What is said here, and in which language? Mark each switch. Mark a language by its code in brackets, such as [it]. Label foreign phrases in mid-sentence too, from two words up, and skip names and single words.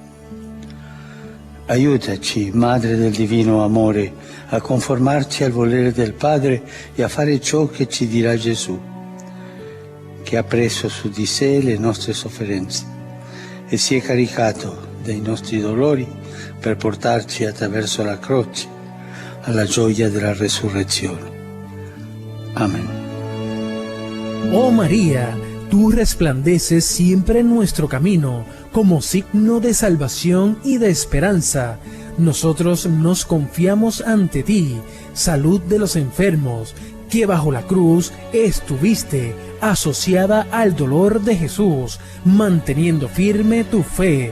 [it] Aiutaci, Madre del Divino Amore, a conformarci al volere del Padre e a fare ciò che ci dirà Gesù, che ha preso su di sé le nostre sofferenze e si è caricato dei nostri dolori per portarci attraverso la croce alla gioia della resurrezione. [es] Amén. Oh María, tú resplandeces siempre en nuestro camino como signo de salvación y de esperanza. Nosotros nos confiamos ante ti, salud de los enfermos, que bajo la cruz estuviste asociada al dolor de Jesús, manteniendo firme tu fe.